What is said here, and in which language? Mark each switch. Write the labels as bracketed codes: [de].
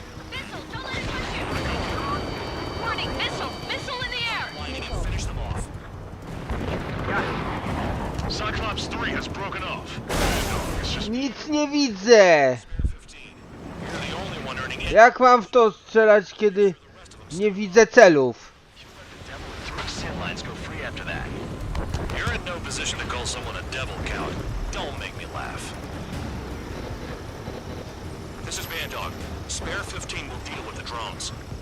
[en] Missile, don't let it touch you! Warning, missile! Missile in the air! Line in and finish them off. Cyclops 3 has broken off. It's just [pl] Nic nie widzę! [en] Spare 15. You're the only one earning it. [pl] Jak mam w to strzelać, kiedy nie widzę celów? [en] Three sin lines go free after that. You're in no position to call someone a devil, Count. Don't make me laugh. This is Man Dog. Spare 15 will deal with the drones.